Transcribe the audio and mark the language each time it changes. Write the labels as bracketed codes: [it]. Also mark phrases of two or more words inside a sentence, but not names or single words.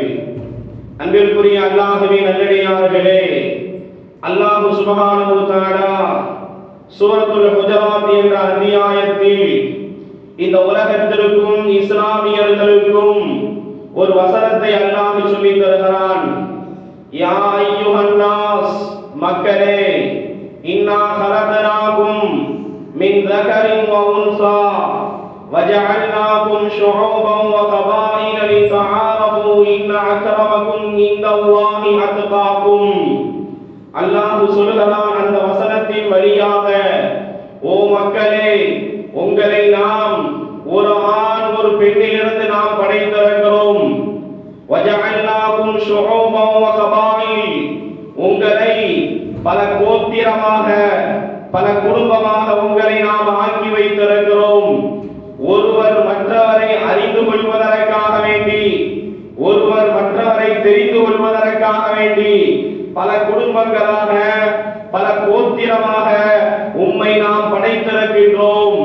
[ta] அன்பிற்குரிய அல்லாஹ்வின் நல்லடியார்களே, அல்லாஹ் [ar] سبحانه وتعالى [ta] சூரத்துல் ஹுஜராத் என்ற அத்தியாயத்தில் இந்த உலகத்திற்கும் இஸ்லாமியர்களுக்கும் ஒரு வசனத்தை அல்லாஹ் சொல்லித் தருகிறான். [ar] يا أيها الناس, மக்களே, إنا خلقناكم من ذكرٍ وأنثى وجعلناكم شعوبا وقبائل لتعارفوا إن أكرمكم عند الله أتقاكم. [ta] அல்லாஹ் சொல்லுகிறான் அந்த வசனத்தின் வழியாக, ஓ மக்களே, உங்களை நாம் ஒரு ஆண் ஒரு பெண்ணிலிருந்து நாம் படைத்திருக்கிறோம். [ar] وجعلناكم شعوبا وقبائل, [ta] உங்களை பல பல கோத்திரமாக பல குடும்பமாக உங்களை நாம் ஆக்கி வைத்திருக்கிறோம். ஒருவர் மற்றவரை அறிந்து கொள்வதற்காக வேண்டி, ஒருவர் மற்றவரை தெரிந்து கொள்வதற்காக வேண்டி பல குடும்பங்களாக பல கோத்திரமாக உம்மை நாம் படைத்திருக்கின்றோம்.